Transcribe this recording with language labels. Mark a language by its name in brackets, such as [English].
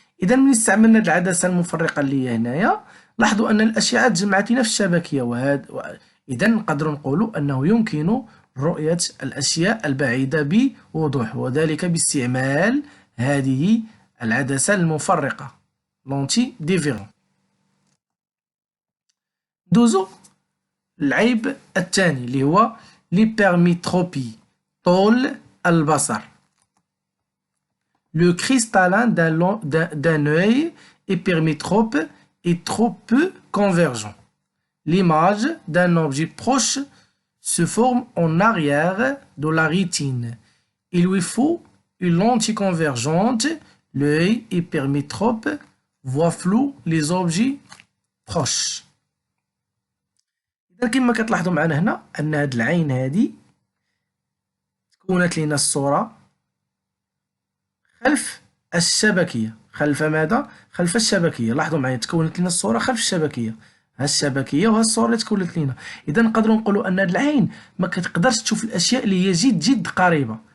[Arabic] إذا ملي استعملنا هاد العدسة المفرقة اللي هي هنايا لاحظوا أن الأشعة تجمعت لنا في الشبكية، إذا نقدروا نقولوا أنه يمكن رؤية الأشياء البعيدة بوضوح، وذلك باستعمال هذه العدسة المفرقة لونتي ديفيرون. دوزو العيب الثاني اللي هو ليبرميتروبي، طول البصر. [French] le cristallin d'un œil hypermétrope est trop peu convergent. L'image d'un objet proche se forme en arrière de la rétine. Il lui faut une lentille convergente. L'œil hypermétrope voit flou les objets proches. [Arabic] إذا كما كتلاحظوا معنا هنا أن هاد العين هادي تكونت لنا الصورة خلف الشبكية. خلف ماذا؟ خلف الشبكية. لاحظوا معايا تكونت لنا الصورة خلف الشبكية. ها الشبكية وها الصورة اللي تكونت لنا. إذا نقدروا نقولوا أن هاد العين ما كتقدرش تشوف الأشياء اللي هي جد قريبة.